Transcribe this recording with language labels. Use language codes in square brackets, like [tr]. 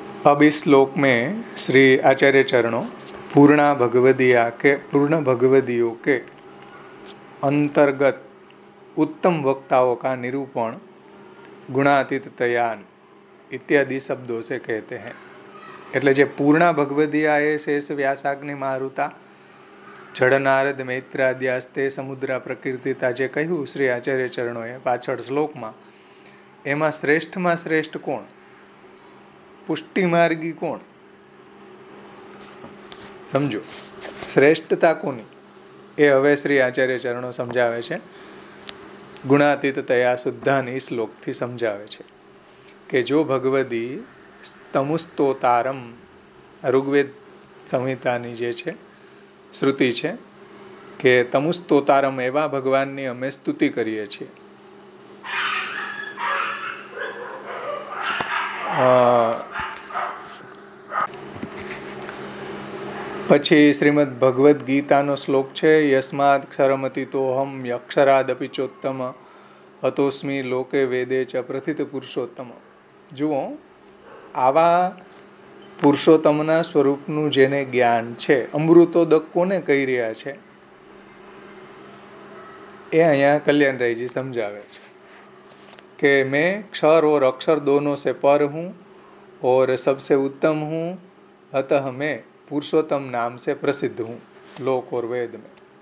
[hi] अब इस श्लोक में श्री आचार्य चरणों पूर्णा भगवदिया के पूर्ण भगवदियों के अंतर्गत उत्तम वक्ताओं का निरूपण गुणातीत तयान इत्यादि शब्दों से कहते हैं. [gu] એટલે જે પૂર્ણા ભગવદીયા એ શેષ વ્યાસાગ્નિ મારુતા જળનારદ મૈત્રાદ્યાસ્તે સમુદ્રા પ્રકીર્તિતા જે કહ્યું શ્રી આચાર્ય ચરણોએ પાછળ શ્લોકમાં, એમાં શ્રેષ્ઠમાં શ્રેષ્ઠ કોણ? પુષ્ટિમાર્ગી કોણ? સમજો શ્રેષ્ઠતા કોની એ હવે શ્રી આચાર્ય ચરણો સમજાવે છે. ગુણાતીત તયા શુદ્ધાની શ્લોકથી સમજાવે છે કે જો ભગવદી તમુસ્તોતારમ, ઋગ્વેદ સંહિતાની જે છે શ્રુતિ છે કે તમુસ્તોતારમ, એવા ભગવાનની અમે સ્તુતિ કરીએ છીએ. પછી શ્રીમદ ભગવદ્ ગીતાનો શ્લોક છે, યસ્માદ ક્ષરમતિતોહમ યક્ષરાદપી ચોત્તમ અતોસ્મી લોકે વેદે ચ પ્રથિત પુરુષોત્તમ. જુઓ, આવા પુરુષોત્તમના સ્વરૂપનું જેને જ્ઞાન છે, અમૃતોદક કોને કહી રહ્યા છે એ અહીંયા કલ્યાણરાયજી સમજાવે છે કે [hi] मैं क्षर और अक्षर दोनों से पर हूँ और सबसे उत्तम हूँ, अतः मैं पुरुषोत्तम नाम से प्रसिद्ध हूँ लोक और वेद में.